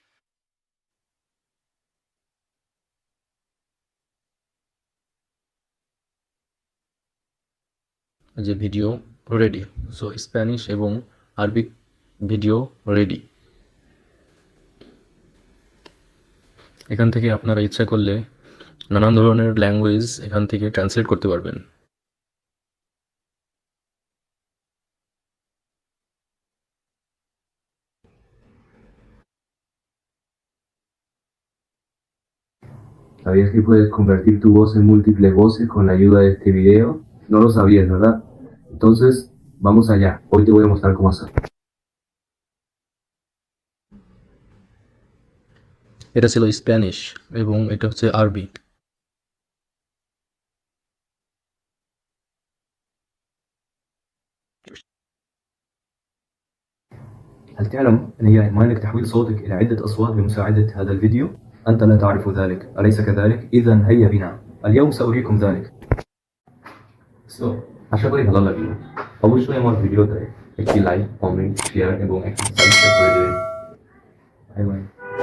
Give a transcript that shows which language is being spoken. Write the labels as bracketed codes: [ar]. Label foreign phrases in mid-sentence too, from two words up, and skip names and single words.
[bn] যে [en] video ready, so Spanish [bn] এবং [en] Arabic video ready. [bn] এখান থেকে আপনারা ইচ্ছা করলে নানান ধরনের ল্যাঙ্গুয়েজ এখান থেকে ট্রান্সলেট করতে পারবেন। [es] ¿Sabías que puedes convertir tu voz en múltiples voces con la ayuda de este video? No lo sabías, ¿verdad? Entonces, vamos allá. Hoy te voy a mostrar cómo hacer. [bn] এটা ছিল স্প্যানিশ এবং এটা হচ্ছে আরবি। [ar] هل تعلم أن يمكنك تحويل صوتك إلى عدة أصوات بمساعدة هذا الفيديو؟ أنت لا تعرف ذلك، أليس كذلك؟ إذا هيا بنا، اليوم سأريكم ذلك. [bn] So, আশা করি ভালো লাগলো। অবশ্যই আমার ভিডিওতে একটি [en] like, comment, share [bn] এবং একটি সাবস্ক্রাইব করে দেবেন। [en] bye bye.